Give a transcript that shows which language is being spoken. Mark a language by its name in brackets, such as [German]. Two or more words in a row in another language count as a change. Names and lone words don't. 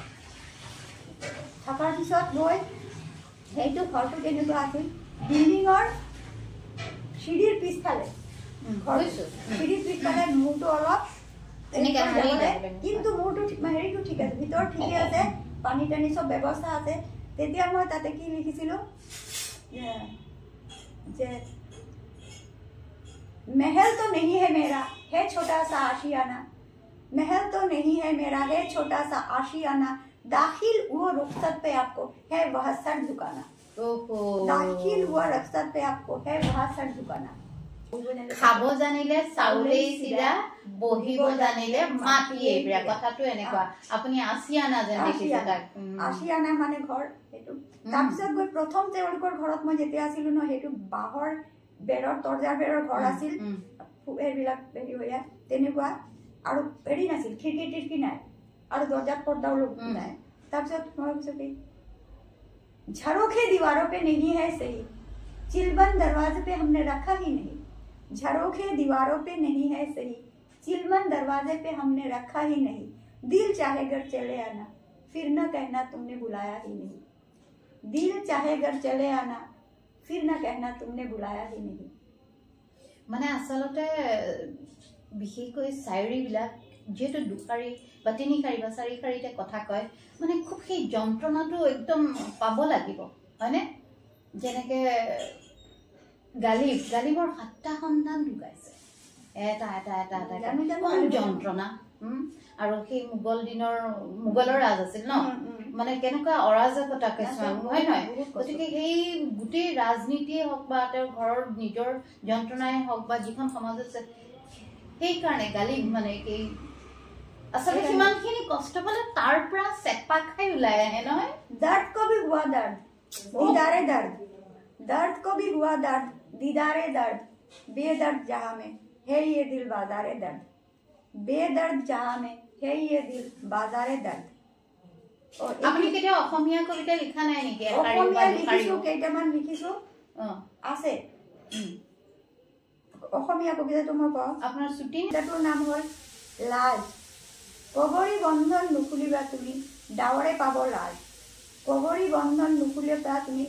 [Assamese] থকাৰ পিছত গৈ সেইটো ঘৰটো কেনেকুৱা আছিল বিল্ডিঙৰ চিৰিৰ পিছফালে চিৰিৰ পিছফালে মূৰটো অলপ কিন্তু মূৰটো হেৰিটো ঠিক আছে ভিতৰ ঠিকে আছে পানী টানি চব ব্যৱস্থা আছে তেতিয়া মই তাতে কি লিখিছিলোঁ [Hindi] যে महल तो नहीं है मेरा है छोटा सा आशियाना महल तो नहीं है मेरा है छोटा सा आशियाना दाखिल हुआ रुखसत पे आपको है वह सर झुकाना दाखिल हुआ रुखसत पे आपको है वह सर झुकाना [Assamese] খাব জানিলে চাউলেই চিৰা বহিব জানিলে মাটিয়ে বিয়া কথাটো এনেকুৱা আপুনি আশিয়ানা যেন দেখিছে তাক আশিয়ানা মানে ঘৰ সেইটো তাৰপিছত গৈ প্ৰথম তেওঁলোকৰ ঘৰত মই যেতিয়া আছিলো ন সেইটো বাঁহৰ বেৰৰ তৰ্জাৰ বেৰৰ ঘৰ আছিল এইবিলাক হেৰি হৈ তেনেকুৱা আৰু হেৰি নাছিল খিৰিকী টিৰিকী নাই আৰু দৰ্জাত পৰ্দাও নাই তাৰপিছত মই ভাবিছোঁ কি [Hindi] झरोखे दीवारों पे नहीं है सही चिलबंद दरवाजे पे हमने रखा ही नहीं झरोखे दीवारों पे नहीं है सही चिलबंद दरवाजे पे हमने रखा ही नहीं दिल चाहे घर चले आना फिर न कहना तुमने बुलाया ही नहीं दिल चाहे घर चले आना फिर न कहना तुमने बुलाया ही नहीं [Assamese] মানে আসলতে বিশেষকৈ শায়ৰীবিলাক যেহেতু দুখাৰী বা তিনিখাৰী বা চাৰিখাৰীতে কথা কয় মানে খুব সেই যন্ত্ৰণাটো একদম পাব লাগিব হয়নে যেনেকৈ গালিবৰ 7টা সন্তান ঢুকাইছে এটা এটা এটা এটা যন্ত্ৰণা আৰু সেই মোগলৰ ৰাজ আছিল ন মানে কেনেকুৱা অৰাজকতা কিছুমান হয় নহয় গতিকে সেই গোটেই ৰাজনীতিয়ে হওক বা তেওঁৰ ঘৰৰ নিজৰ যন্ত্ৰণাই হওক বা যিখন সমাজ আছে সেইকাৰণে গালি মানে এই আচলতে সিমানখিনি কষ্ট পালে তাৰ পৰা চেপা খাই ওলাই আহে নহয় [Hindi] दर्द को भी हुआ दर्द दीदारे दर्द दर्द को भी हुआ दर्द दीदारे दर्द बेदर्द जहां में है ये दिल बाजारे दर्द बेदर्द जहां में है ये दिल बाजारे दर्द [Assamese] আপুনি কেতিয়া অসমীয়া কবিতা লিখা নাই নেকি অসমীয়া লিখিছো কেইটামান লিখিছো আছে অসমীয়া কবিতাটো মই কওঁ আপোনাৰ ছুটি এটাটোৰ নাম হ'ল লাজ কবৰী বন্ধন নুখুলিবা তুমি ডাৱৰে পাব লাজ কবৰী বন্ধন নুখুলিবা তুমি